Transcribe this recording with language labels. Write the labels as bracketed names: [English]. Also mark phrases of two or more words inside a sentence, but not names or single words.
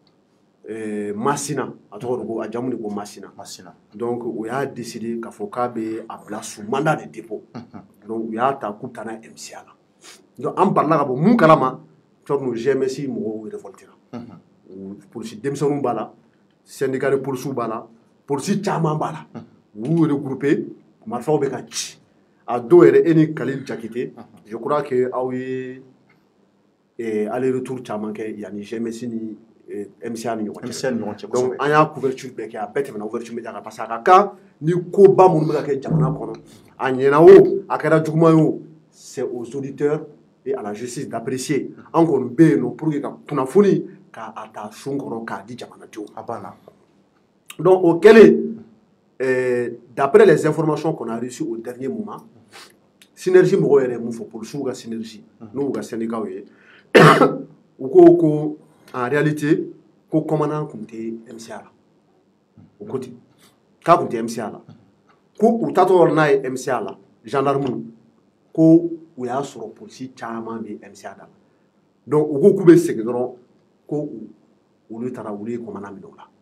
[Bambara] Massina a tɔgɔ ko a jamu de ko Massina donc o y'a décidé k'a fɔ k'a bɛ a bila [French] sous mandat de dépôt [Bambara] donc u y'a ta k'u bɛ taa n'a ye MCA la donc an balila ka bɔ mun kalama Thorno GMS mɔgɔw révoltera polisi denmisɛnninw b'a la [French] syndicat de policiers [Bambara] b'a la polisi caman b'a la u y'u regroupé marifaw bɛ ka ci a dɔw yɛrɛ e ni Khalil Jakite [French] je crois que [Bambara] aw ye [French] aller retour [Bambara] caman kɛ yanni GMS ni MCA ni ɲɔgɔn cɛ donc an y'a couverture bɛɛ kɛ a bɛɛ tɛmɛna [French] ouverture média [Bambara] kan [French] parce que [Bambara] a ka kan ni koba minnu bɛ ka kɛ jamana kɔnɔ a ɲɛna o a kɛra juguman ye o [French] c'est aux auditeurs et à la justice d'apprécier [Bambara] an kɔni bɛ yen nɔ [French] pour que [Bambara] ka kunnafoni k'a ta sun kɔrɔ k'a di jamanadenw a banna donc o kɛlen [French] d'après les informations qu'on a reçues au dernier moment [Bambara] synergie mɔgɔw yɛrɛ ye mun fɔ policiers ka synergie n'u ka syndicats ye u ko [French] en réalité [Bambara] ko commandant tun tɛ MCA la o ko ten k'a tun tɛ MCA la ko u taatɔ n'a ye MCA la gendarme ko u y'a sɔrɔ polisi caman bɛ MCA da la donc u ko k'u bɛ segin dɔrɔn ko olu taara olu ye commandant minɛ o